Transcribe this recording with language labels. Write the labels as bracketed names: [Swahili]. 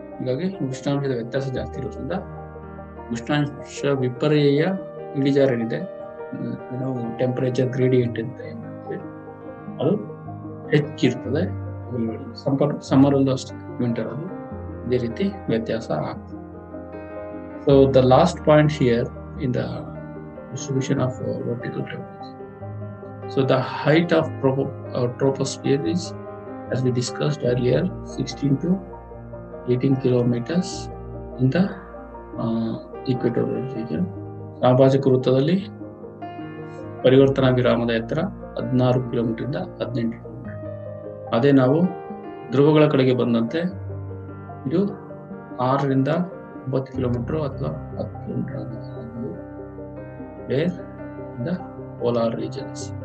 [Kannada] ಹೀಗಾಗಿ ಉಷ್ಣಾಂಶದ ವ್ಯತ್ಯಾಸ ಜಾಸ್ತಿ ಇರೋದ್ರಿಂದ ಉಷ್ಣಾಂಶ ವಿಪರ್ಯಯ ಇಳಿಜಾರು ಏನಿದೆ, ಟೆಂಪರೇಚರ್ ಗ್ರೇಡಿಯಂಟ್ ಅಂತ ಏನ್ ಹೇಳ್ತೀವಿ, ಅದು ಹೆಚ್ಚಿರ್ತದೆ. ಸಮ್ಮರ್ ಅಲ್ಲೂ ಅಷ್ಟೇ, ವಿಂಟರ್ ಅಲ್ಲೂ ಇದೇ ರೀತಿ ವ್ಯತ್ಯಾಸ ಆಗ್ತದೆ. [English] So the last point here in the distribution of vertical temperature. So the height of troposphere is, as we discussed earlier, 16 to 18 kilometers in the equatorial region. [Kannada] ಸಾಮಾಜಿಕ ವೃತ್ತದಲ್ಲಿ ಪರಿವರ್ತನಾ ವಿರಾಮದ ಎತ್ತರ 16 ಕಿಲೋಮೀಟರ್ ಇಂದ 18 ಕಿಲೋಮೀಟರ್. ಅದೇ ನಾವು ಧ್ರುವಗಳ ಕಡೆಗೆ ಬಂದಂತೆ ಇದು 6 ರಿಂದ 9 ಕಿಲೋಮೀಟರ್ ಅಥವಾ 10 kilometre [English] where in the polar regions.